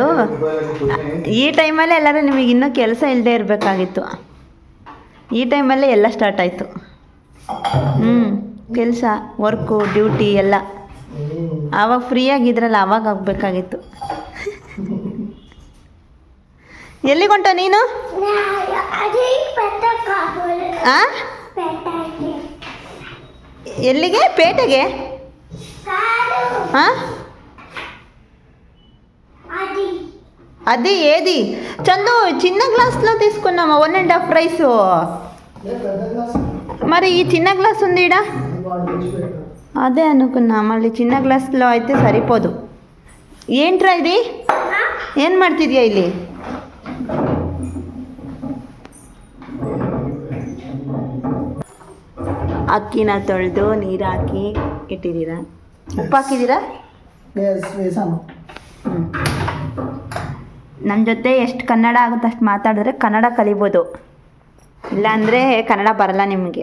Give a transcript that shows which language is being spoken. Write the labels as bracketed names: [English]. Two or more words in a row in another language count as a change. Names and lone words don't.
[Kannada] ಈ ಟೈಮಲ್ಲೇ ಎಲ್ಲರೂ ನಿಮಗೆ ಇನ್ನೂ ಕೆಲಸ ಇಲ್ಲದೆ ಇರಬೇಕಾಗಿತ್ತು. ಈ ಟೈಮಲ್ಲೇ ಎಲ್ಲ ಸ್ಟಾರ್ಟ್ ಆಯಿತು. ಕೆಲಸ, ವರ್ಕು, ಡ್ಯೂಟಿ ಎಲ್ಲ ಆವಾಗ ಫ್ರೀಯಾಗಿದ್ರಲ್ಲ, ಆವಾಗ ಆಗಬೇಕಾಗಿತ್ತು. ಎಲ್ಲಿಗೆ ಹೊಂಟ ನೀನು? ಎಲ್ಲಿಗೆ ಪೇಟೆಗೆ ಅದಿ ಏದಿ ಚಂದು? [Telugu] చిన్న గ్లాస్లో తీసుకున్నామా 1.5 రైసు? మరి ఈ చిన్న గ్లాస్ ఉంది ఈడ. అదే అనుకున్నా, మళ్ళీ చిన్న గ్లాస్లో అయితే సరిపోదు. ఏంట్రా ఇది? [Kannada] ಏನು ಮಾಡ್ತಿದ್ಯಾ ಇಲ್ಲಿ? ಅಕ್ಕಿನ ತೊಳೆದು ನೀರು ಹಾಕಿ ಇಟ್ಟಿದ್ದೀರಾ? ಉಪ್ಪು ಹಾಕಿದ್ದೀರಾ? ನಮ್ಮ ಜೊತೆ ಎಷ್ಟು ಕನ್ನಡ ಆಗುತ್ತೆ ಅಷ್ಟು ಮಾತಾಡಿದ್ರೆ ಕನ್ನಡ ಕಲಿಬೋದು, ಇಲ್ಲಾಂದರೆ ಕನ್ನಡ ಬರಲ್ಲ ನಿಮಗೆ.